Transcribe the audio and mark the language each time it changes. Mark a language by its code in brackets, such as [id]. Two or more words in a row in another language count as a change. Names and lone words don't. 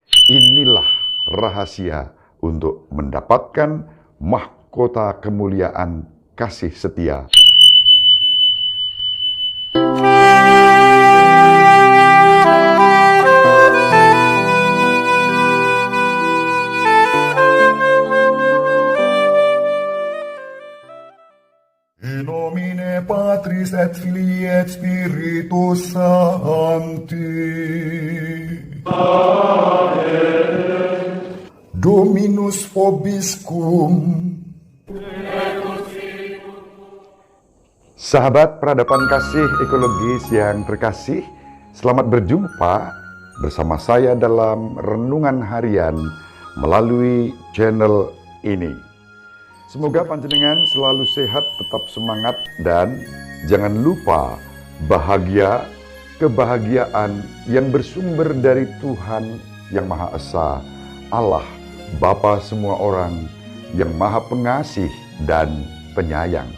[id] Inilah rahasia untuk mendapatkan mahkota kemuliaan kasih setia. [la] In nomine Patris et Filii et Spiritus Sancti. Dominus vobiscum. [id] Sahabat peradaban kasih ekologis yang terkasih, selamat berjumpa bersama saya dalam renungan harian melalui channel ini. Semoga panjenengan selalu sehat, tetap semangat, dan jangan lupa bahagia, kebahagiaan yang bersumber dari Tuhan yang Maha Esa, Allah, Bapa semua orang, yang Maha Pengasih dan Penyayang.